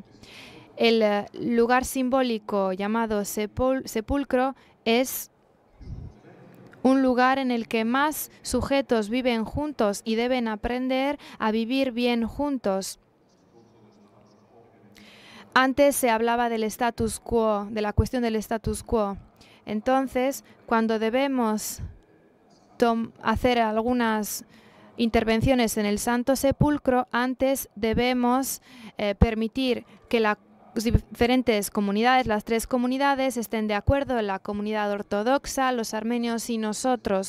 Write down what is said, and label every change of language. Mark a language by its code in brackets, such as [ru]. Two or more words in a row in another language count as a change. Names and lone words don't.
[es] El lugar simbólico llamado sepulcro es un lugar en el que más sujetos viven juntos y deben aprender a vivir bien juntos. Antes se hablaba del [la] status quo, [es] de la cuestión del [la] status quo. [es] Entonces, cuando debemos hacer algunas intervenciones en el Santo Sepulcro, antes debemos permitir que las diferentes comunidades, las tres comunidades, estén de acuerdo, la comunidad ortodoxa, los armenios y nosotros.